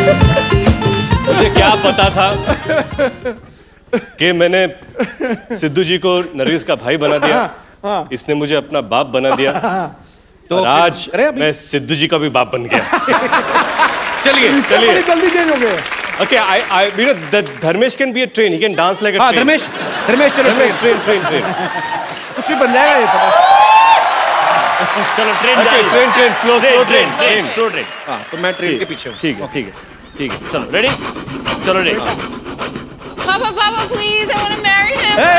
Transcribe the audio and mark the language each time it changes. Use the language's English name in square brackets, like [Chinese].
[Hindi] मुझे क्या पता था कि मैंने सिद्धू जी को नरगिस का भाई बना दिया, इसने मुझे अपना बाप बना दिया, तो आज मैं सिद्धू जी का भी बाप बन गया। चलिए बड़ी जल्दी चेंज हो गए। [English] Okay, you know that Dharmesh can be a train. He can dance like a train. [Hindi] Dharmesh चलो [English] train. [Hindi] कुछ भी बन जाएगा ये पता। चलो ट्रेन जा रही है। Train slow train slow train. हाँ तो मैं ट्रेन के पीछे हूँ। ठीक है ठीक है ठीक है, चलो रेडी, चलो ready. [English] Papa, Papa, please, I want to marry him.